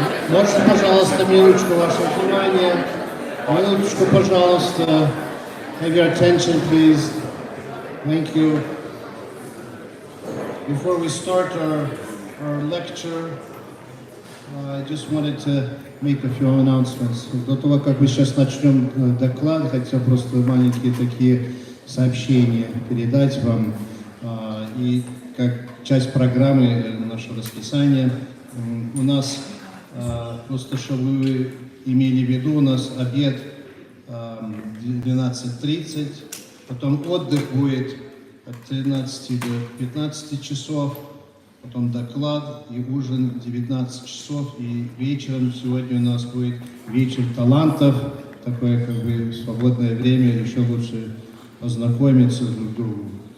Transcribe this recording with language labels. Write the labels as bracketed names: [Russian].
[Russian] Можете, пожалуйста, минуточку вашего внимания. Минуточку, пожалуйста. [English] Have your attention, please. Thank you. Before we start our lecture, I just wanted to make a few announcements. [Russian] До того, как мы сейчас начнем доклад, хотел просто маленькие такие сообщения передать вам. И как часть программы нашего расписания у нас, просто чтобы вы имели в виду, у нас обед 12:30, потом отдых будет от 13 до 15 часов, потом доклад и ужин 19 часов, и вечером сегодня у нас будет вечер талантов, такое как бы свободное время, еще лучше познакомиться друг с другом.